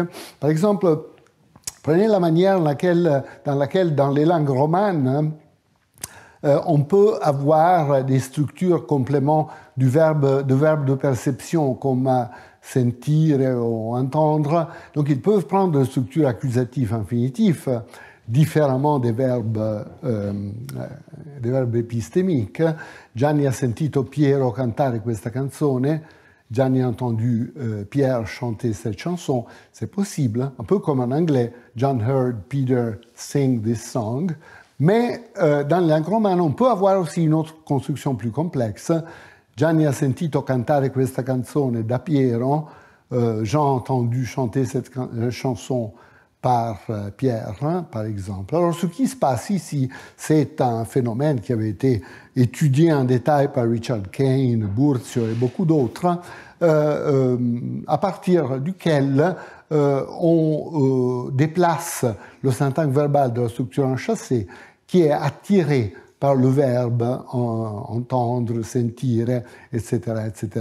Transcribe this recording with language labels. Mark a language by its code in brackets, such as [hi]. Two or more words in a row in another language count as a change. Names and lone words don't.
[fr] Par exemple, prenez la manière dans laquelle dans les langues romanes, on peut avoir des structures compléments de verbe de perception comme sentir ou entendre. Donc ils peuvent prendre des structures accusatives infinitifs différemment des verbes epistémiques. [it] Gianni ha sentito Piero cantare questa canzone. [fr] Gianni a entendu Pierre chanter cette chanson. C'est possible, un peu comme en anglais. [en] John heard Peter sing this song. [fr] Mais dans la langue romane, on peut avoir aussi une autre construction plus complexe. [it] Gianni ha sentito cantare questa canzone da Piero. [fr] Jean a entendu chanter cette chanson par Pierre, par exemple. Alors, ce qui se passe ici, c'est un phénomène qui avait été étudié en détail par Richard Kane, Burzio et beaucoup d'autres, à partir duquel on déplace le syntagme verbal de la structure enchâssée qui est attiré par le verbe entendre, sentir, etc., etc.